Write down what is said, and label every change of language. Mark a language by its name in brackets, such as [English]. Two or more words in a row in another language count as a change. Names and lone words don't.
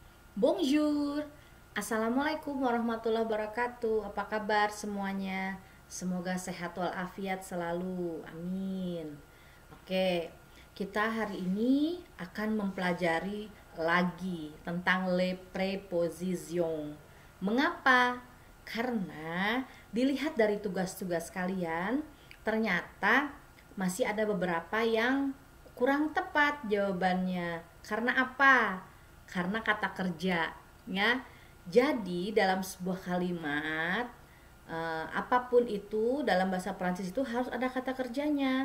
[French] Bonjour, [Arabic] السلام عليكم ورحمة الله وبركاته. [Indonesian] Apa kabar semuanya? Semoga sehat walafiat selalu, amin. Oke, kita hari ini akan mempelajari lagi tentang [French] les prépositions. [Indonesian] Mengapa? Karena dilihat dari tugas-tugas kalian, ternyata masih ada beberapa yang kurang tepat jawabannya. Karena apa? Karena kata kerja, ya. Jadi dalam sebuah kalimat apapun itu dalam bahasa Prancis itu harus ada kata kerjanya.